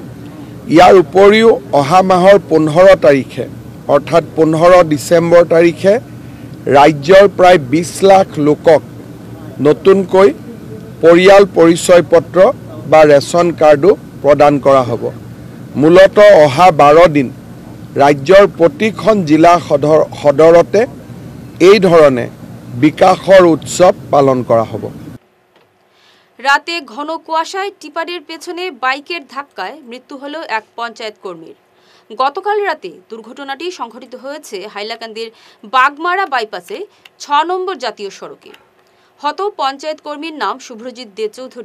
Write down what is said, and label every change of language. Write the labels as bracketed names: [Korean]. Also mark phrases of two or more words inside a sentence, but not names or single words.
[Assamese] ইয়াৰ উপৰিও অহা মাহৰ 15 তাৰিখে অৰ্থাৎ 15 ডিচেম্বৰ তাৰিখে ৰাজ্যৰ প্ৰায় 20 লাখ লোকক নতুনকৈ পৰিয়াল পৰিচয় পত্ৰ বা [English] ration card [Assamese] প্ৰদান কৰা হ'ব। মূলতঃ অহা 12 দিন ৰাজ্যৰ প্ৰতিখন জিলা সদৰতে এই ধৰণে বিকাশৰ উৎসৱ পালন করা হবে। [Bangla] রাতে ঘন কুয়াশায় টিপারের পেছনে বাইকের ধাক্কায় মৃত্যু হলো এক পঞ্চায়েত কর্মীর। গতকাল রাতে দুর্ঘটনাটি সংঘটিত হয়েছে হাইলাকান্দির বাগমারা বাইপাসে 6 নম্বর জাতীয় সড়কে। হত পঞ্চায়েত কর্মীর নাম শুভ্রজিৎ দে চৌধুরী।